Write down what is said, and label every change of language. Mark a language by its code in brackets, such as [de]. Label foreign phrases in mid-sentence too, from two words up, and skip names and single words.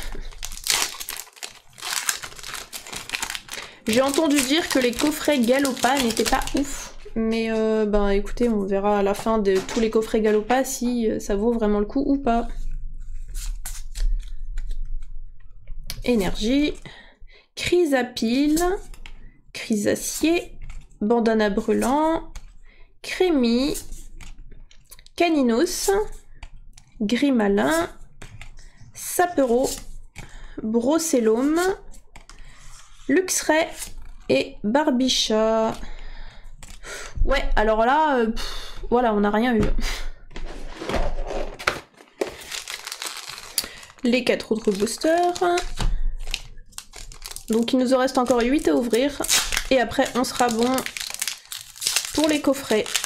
[fr] J'ai entendu dire que les coffrets Galopa n'étaient pas ouf. Mais ben écoutez, on verra à la fin de tous les coffrets Galopa si ça vaut vraiment le coup ou pas. Énergie. Chrysapile. Chrysacier. Bandana brûlant. Crémy. Caninos. Grimalin. Sapero. Brocellum. Luxray et Barbicha. Ouais, alors là, voilà, on n'a rien eu. Les 4 autres boosters. Donc il nous en reste encore 8 à ouvrir. Et après, on sera bon pour les coffrets.